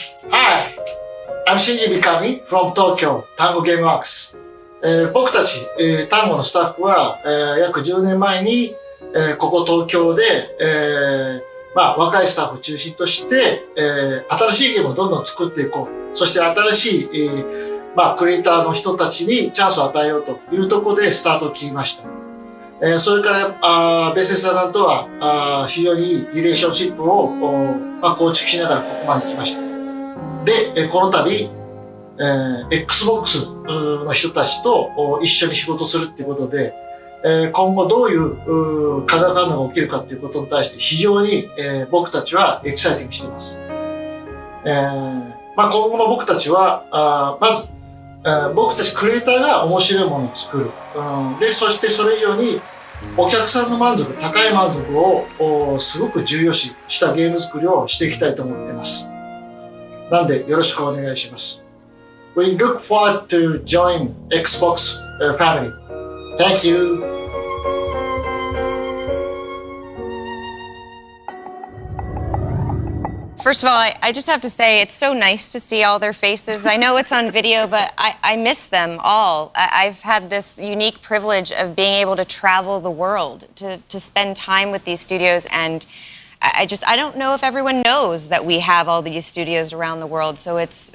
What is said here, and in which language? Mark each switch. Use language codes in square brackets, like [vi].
[en] Hi, I'm Shinji Mikami from Tokyo, Tango Gameworks. [ja] 僕たち、単語のスタッフは、約10年前に、ここ東京で、若いスタッフを中心として、新しいゲームをどんどん作っていこう。そして新しい、クリエイターの人たちにチャンスを与えようというところでスタートを切りました。それからベセスダさんとは非常にいいリレーションシップを構築しながらここまで来ました。で、この度、Xbox の人たちと一緒に仕事するっていうことで、今後どういう化学反応が起きるかっていうことに対して非常に僕たちはエキサイティングしています。今後の僕たちはまず僕たちクリエイターが面白いものを作る。で、そしてそれ以上にお客さんの満足、高い満足をすごく重要視したゲーム作りをしていきたいと思っています。なんでよろしくお願いします。 [en] We look forward to join Xbox family. Thank you. First of all, I just have to say it's so nice to see all their faces. I know it's on video, but I miss them all. I've had this unique privilege of being able to travel the world, to spend time with these studios, and I don't know if everyone knows that we have all these studios around the world, so it's...